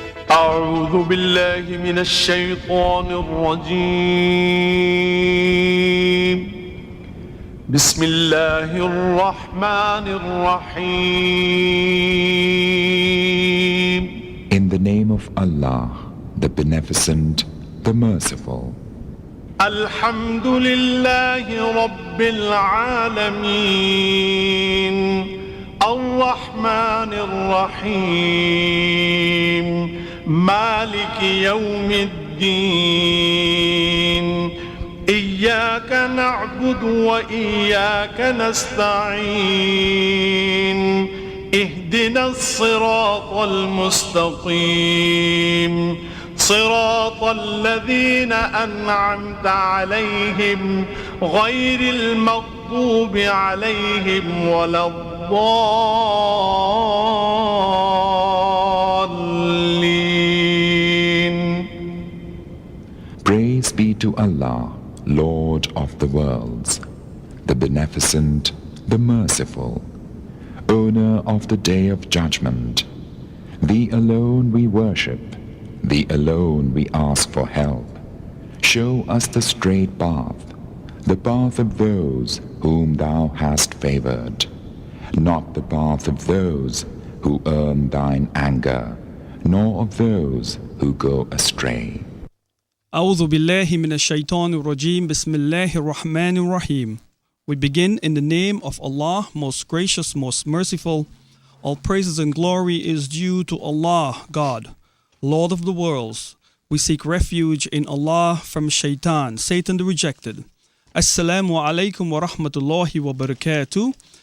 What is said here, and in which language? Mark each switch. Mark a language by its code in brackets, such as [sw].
[ar] أعوذ بالله من الشيطان الرجيم بسم الله الرحمن الرحيم. [en] In the name of Allah, the Beneficent, the Merciful. [ar] الحمد لله رب العالمين الرحمن الرحيم مالك يوم الدين إياك نعبد وإياك نستعين اهدنا الصراط المستقيم صراط الذين أنعمت عليهم غير المغضوب عليهم ولا الضالين. [en] Praise be to Allah, Lord of the worlds, the Beneficent, the Merciful, Owner of the Day of Judgment. Thee alone we worship, Thee alone we ask for help. Show us the straight path, the path of those whom Thou hast favored, not the path of those who earn Thine anger, nor of those who go astray. [ar] أعوذ بالله من الشيطان الرجيم بسم الله الرحمن الرحيم. [en] We begin in the name of Allah, most gracious, most merciful. All praises and glory is due to Allah, God, Lord of the worlds. We seek refuge in Allah from Shaitan, Satan the rejected. [ar] Assalamu alaikum wa rahmatullahi wa barakatuh.